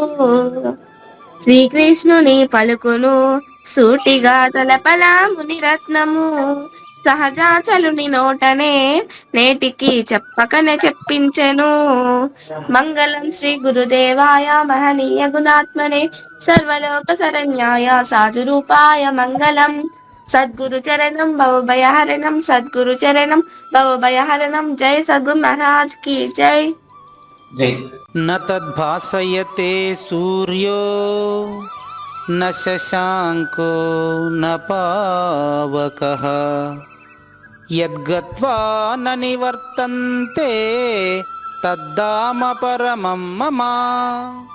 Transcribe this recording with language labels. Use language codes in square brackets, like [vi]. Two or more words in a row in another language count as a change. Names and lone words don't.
[te] శ్రీకృష్ణుని పలుకును సూటిగా తలపలా మునిరత్నము, సహజాచలుని నోటనే నేటికి చెప్పకనే చెప్పించెను. [sa] मंगलं श्री गुरुदेवाय महनीय गुणात्मने सर्वलोक शरण्याय साधुरूपाय मंगलं. सद्गुरु चरणं भवभयहरणं, सद्गुरु चरणं भवभयहरणं. [hi] जय सद्गुरु महाराज की जय. [sa] न तद्भासयते सूर्यो न शशांको न पावकः, यद्गत्वा न निवर्तन्ते तद्धाम परमं मम.